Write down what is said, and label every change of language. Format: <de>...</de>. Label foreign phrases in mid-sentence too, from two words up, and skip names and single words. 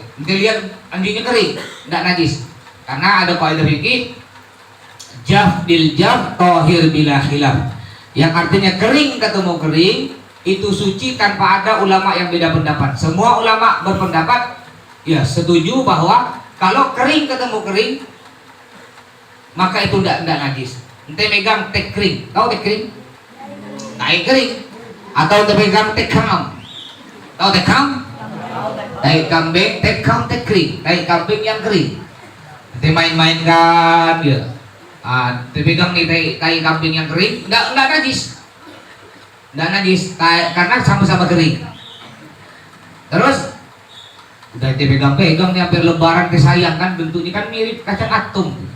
<id>Ente lihat anjingnya kering, enggak najis. Karena ada kaidah fikih</id> <ar>جاف بجاف طاهر بلا خلاف,</ar> <id>yang artinya kering ketemu kering itu suci tanpa ada ulama yang beda pendapat. Semua ulama berpendapat ya setuju bahwa kalau kering ketemu kering maka itu enggak najis. Ente megang tek kering, tahu tek kering? Tai kering. Atau ente megang tek kam, tahu tek kam? Tai kambing, tek kam, tek kering, tai kambing yang kering. Ente main-mainkan ya. Ente pegang nih tai kambing yang kering, enggak najis. Enggak najis karena sama-sama kering. Terus udah ente pegang-pegang nih hampir lebaran kesayang kan, bentuknya kan mirip kacang atom.</id>